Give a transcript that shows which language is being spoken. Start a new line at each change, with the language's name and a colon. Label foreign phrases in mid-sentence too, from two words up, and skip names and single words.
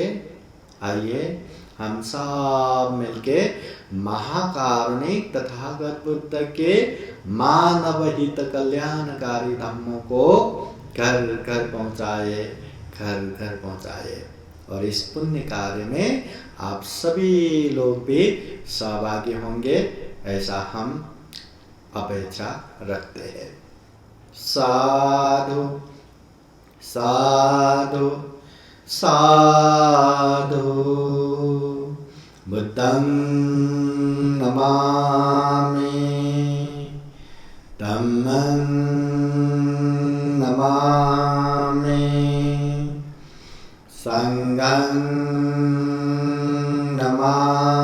Hindi: आइए हम सब मिलके महाकारुणिक तथागत बुद्ध के मानव हित कल्याणकारी धम्मों को घर घर पहुँचाए, घर घर पहुँचाए। और इस पुण्य कार्य में आप सभी लोग भी सहभागी होंगे, ऐसा हम अपेक्षा रखते हैं।
Pali: साधु साधु साधु। बुद्धं नमामि धम्मं नमामि संघं नमामि।